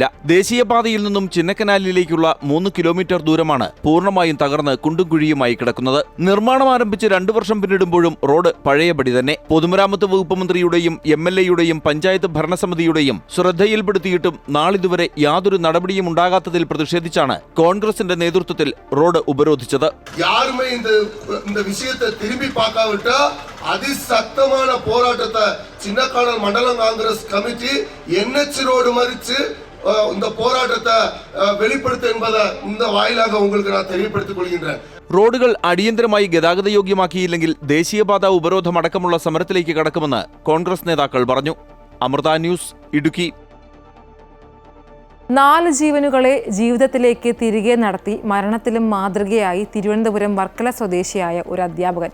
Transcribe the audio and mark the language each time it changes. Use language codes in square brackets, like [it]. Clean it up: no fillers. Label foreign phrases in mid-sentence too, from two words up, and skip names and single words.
[ml] ദേശീയപാതയിൽ നിന്നും ചിന്നക്കനാലിലേക്കുള്ള 3 കിലോമീറ്റർ ദൂരമാണ് പൂർണ്ണമായും തകർന്ന് കുണ്ടും കുഴിയുമായി കിടക്കുന്നത്. നിർമ്മാണം ആരംഭിച്ച് 2 വർഷം പിന്നിടുമ്പോഴും റോഡ് പഴയപടി തന്നെ. പൊതുമരാമത്ത് വകുപ്പ് മന്ത്രിയുടെയും MLA-യുടെയും പഞ്ചായത്ത് ഭരണസമിതിയുടെയും ശ്രദ്ധയിൽപ്പെടുത്തിയിട്ടും നാളിതുവരെ യാതൊരു നടപടിയും ഉണ്ടാകാത്തതിൽ പ്രതിഷേധിച്ചാണ് കോൺഗ്രസിന്റെ നേതൃത്വത്തിൽ റോഡ് ഉപരോധിച്ചത്. [ta] யாருமே இந்த விஷயத்தை திரும்பி பார்க்காவிட்டா அதிசக்தமான போராட்டத்தை சின்னக்கானல் மண்டல காங்கிரஸ் கமிட்டி NH ரோடு மறிச்சு இந்த போராட்டத்தை வெளிப்படுத்த என்பதை இந்த வாயிலாக உங்களுக்கு நான் தெரியப்படுத்திக் கொள்கின்றேன். [ml] റോഡുകൾ അടിയന്തരമായി ഗതാഗതയോഗ്യമാക്കിയില്ലെങ്കിൽ ദേശീയപാത ഉപരോധം അടക്കമുള്ള സമരത്തിലേക്ക് കടക്കുമെന്ന് കോൺഗ്രസ് നേതാക്കൾ പറഞ്ഞു. അമൃത ന്യൂസ്, ഇടുക്കി. 4 ജീവനുകളെ ജീവിതത്തിലേക്ക് തിരികെ നടത്തി മരണത്തിലും മാതൃകയായി തിരുവനന്തപുരം വർക്കല സ്വദേശിയായ ഒരു അധ്യാപകൻ.